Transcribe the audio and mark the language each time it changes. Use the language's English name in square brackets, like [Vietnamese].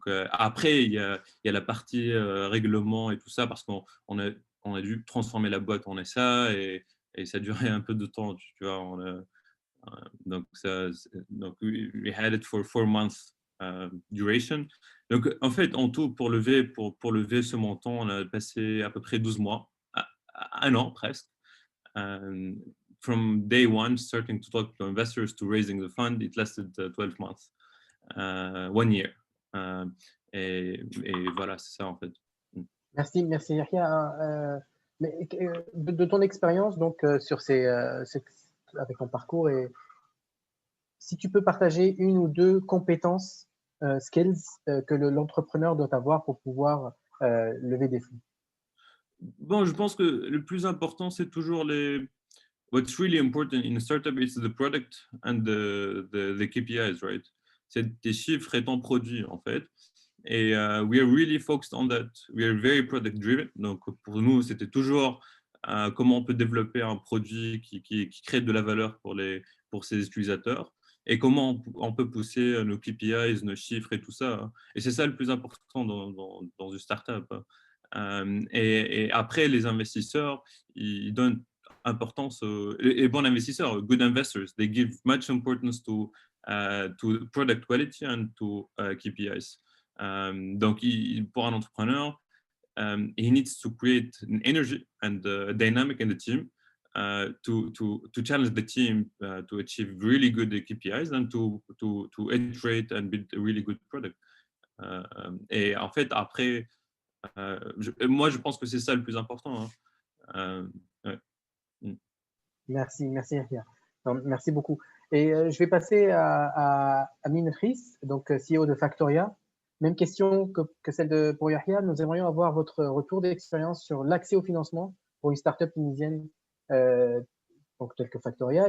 [French] Après il y a la partie règlement et tout ça, parce qu'on a dû transformer la boîte en SA et ça a duré un peu de temps, tu vois. [English] Donc we had it for 4 months duration. [French] Donc en fait en tout pour lever ce montant, on a passé à peu près 12 mois, 1 an presque. [English] From day one, starting to talk to investors to raising the fund, it lasted 12 months, 1 year. [French] Et voilà, c'est ça en fait. Merci Yahya. De ton expérience donc avec ton parcours, et si tu peux partager 1 ou 2 compétences, skills que l'entrepreneur doit avoir pour pouvoir lever des fonds. Bon, je pense que le plus important, c'est toujours [English] what's really important in a startup is the product and the KPIs, right? [French] C'est tes chiffres et ton produit, en fait. [English] Et we are really focused on that. We are very product driven. [French] Donc, pour nous, c'était toujours comment on peut développer un produit qui crée de la valeur pour ses utilisateurs et comment on peut pousser nos KPIs, nos chiffres et tout ça. Et c'est ça le plus important dans une startup. Et après, les investisseurs, ils donnent importance, les bons investisseurs, [English] good investors, they give much importance to product quality and to KPIs. [French] Donc, pour un entrepreneur, [English] he needs to create an energy and a dynamic in the team to challenge the team to achieve really good KPIs and to iterate and build a really good product. [French] Et en fait, après, moi, je pense que c'est ça le plus important. Hein. Ouais. Merci Yahya. Non, merci beaucoup. Et je vais passer à Amin Riss, donc CEO de Factoria. Même question que celle pour Yahya. Nous aimerions avoir votre retour d'expérience sur l'accès au financement pour une start-up tunisienne donc telle que Factoria.